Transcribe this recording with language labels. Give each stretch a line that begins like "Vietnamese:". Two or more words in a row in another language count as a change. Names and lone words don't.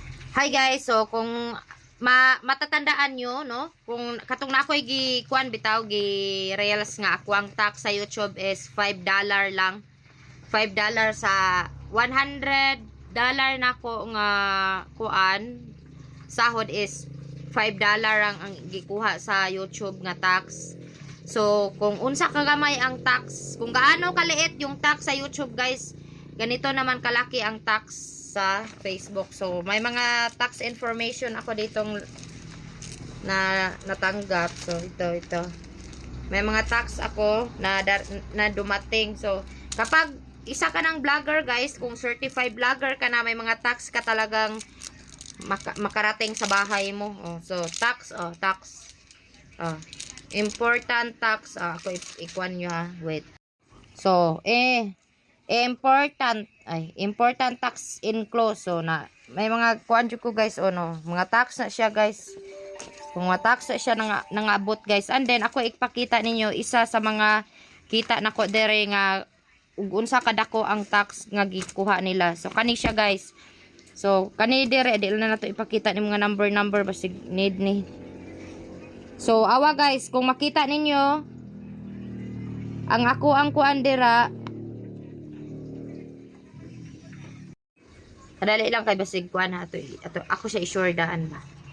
Filipino: Hi guys, so kung matatandaan nyo, no?
Cebuano: Kung katong na ako'y kuan bitaw gi reels nga ako ang tax sa YouTube is $5 lang. $5 sa $100 na ko nga kuan sahod is $5 ang gikuha sa YouTube nga tax. So kung unsa kagamay ang tax,
Filipino: kung gaano kaliit yung tax sa YouTube guys, ganito naman kalaki ang tax sa Facebook. So may mga tax information ako ditong na natanggap. So ito may mga tax ako na dumating. So kapag isa ka ng vlogger guys, kung certified vlogger ka na, may mga tax ka talagang makarating sa bahay mo.
English: So tax, important tax.
Cebuano: Ako ikuan nyo ha,
English: wait. So important tax enclosed.
Cebuano: So na may mga kuan ko guys, no, mga tax na siya guys. Kung mga tax na siya nangabot guys. And then ako ipakita ninyo isa sa mga kita nako dere nga ug unsa kadako ang tax nga gikuha nila. So kani siya guys. So kani dere di na nato ipakita ni mga number basig need ni. So awa guys, kung makita ninyo ang ako ang kuan dira, kadali lang kay basig kuan ato ako siya i-sure daan ba.